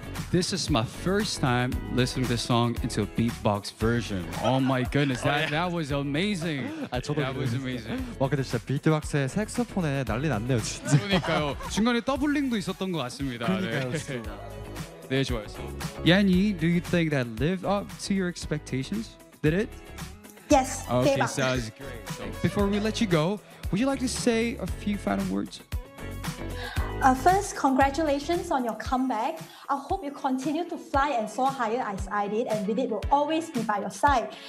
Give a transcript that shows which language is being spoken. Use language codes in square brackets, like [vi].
[en] This is my first time listening to this song into a beatbox version. Oh my goodness, that was amazing. That was amazing. [ko] 와 근데 진짜 비트박스에 색소폰에 난리 났네요, 진짜. 그러니까요. 중간에 더블링도 있었던 것 같습니다. 그러니까요, 네. 네, 좋아요. [en] Yanyi, do you think that lived up to your expectations? Did it? Yes, okay, gave up. Okay, sounds great. So before we let you go, would you like to say a few final words? First, congratulations on your comeback. I hope you continue to fly and soar higher as I did, and Vidit will always be by your side.